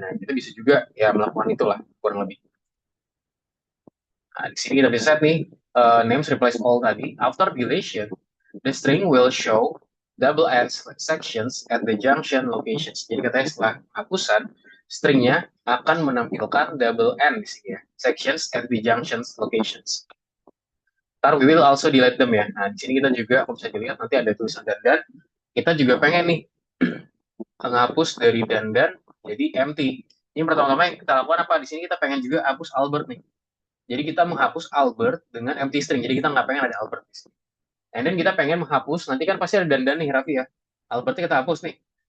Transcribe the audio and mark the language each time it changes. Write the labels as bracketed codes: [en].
[id] Nah, kita bisa juga ya melakukan itulah kurang lebih. Nah, di sini kita bisa set nih names replace all tadi. [en] After deletion, the string will show double end sections at the junction locations. [id] Jadi katanya setelah hapusan, stringnya akan menampilkan double end di sini ya, [en] sections at the junctions locations. Ntar we will also delete them ya. [id] Nah, di sini kita juga, kalau bisa dilihat nanti ada tulisan dan kita juga pengen nih menghapus dari dan jadi empty. Ini pertama-tama yang kita lakukan apa? Di sini kita pengen juga hapus Albert nih. Jadi kita menghapus Albert dengan empty string. Jadi kita nggak pengen ada Albert di sini. [en] And then [id] kita pengen menghapus, nanti kan pasti ada dandan nih Raffi ya. Albertnya kita hapus nih.